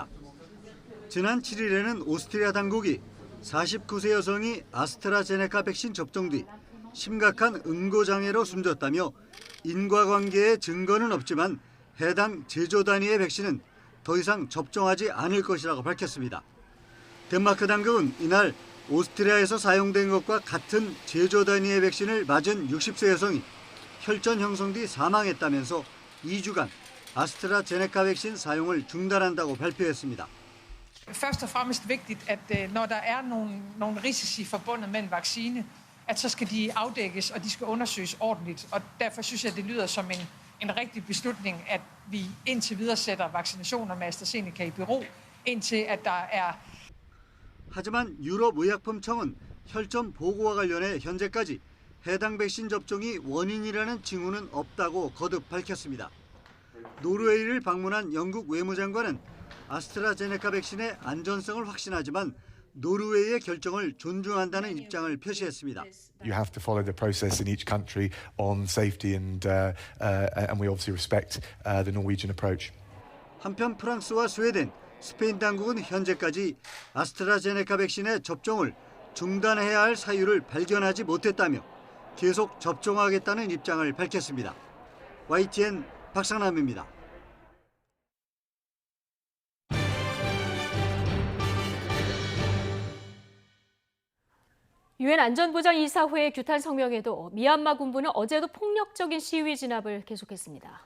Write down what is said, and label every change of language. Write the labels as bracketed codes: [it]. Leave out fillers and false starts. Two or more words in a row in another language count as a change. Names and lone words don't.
[ko] 지난 7일에는 오스트리아 당국이 49세 여성이 아스트라제네카 백신 접종 뒤 심각한 응고장애로 숨졌다며 인과관계의 증거는 없지만 해당 제조 단위의 백신은 더 이상 접종하지 않을 것이라고 밝혔습니다. 덴마크 당국은 이날 오스트리아에서 사용된 것과 같은 제조 단위의 백신을 맞은 60세 여성이 혈전 형성 뒤 사망했다면서 2주간 아스트라제네카 백신 사용을 중단한다고 발표했습니다. [da] Først og fremmest vigtigt, at når der er nogle risici forbundet med en vaccine, at så skal de afdækkes, og de skal undersøges ordentligt. Og derfor synes jeg, det lyder som en rigtig beslutning, at vi indtil videre sætter vaccinationer med AstraZeneca i bero, indtil at der er... [ko] 하지만 유럽의약품청은 혈전 보고와 관련해 현재까지 해당 백신 접종이 원인이라는 징후는 없다고 거듭 밝혔습니다. 노르웨이를 방문한 영국 외무장관은 아스트라제네카 백신의 안전성을 확신하지만 노르웨이의 결정을 존중한다는 입장을 표시했습니다. [en] You have to follow the process in each country on safety and we obviously respect the Norwegian approach. [ko] 한편 프랑스와 스웨덴, 스페인 당국은 현재까지 아스트라제네카 백신의 접종을 중단해야 할 사유를 발견하지 못했다며 계속 접종하겠다는 입장을 밝혔습니다. YTN 박상남입니다. 유엔 안전보장이사회 규탄 성명에도 미얀마 군부는 어제도 폭력적인 시위 진압을 계속했습니다.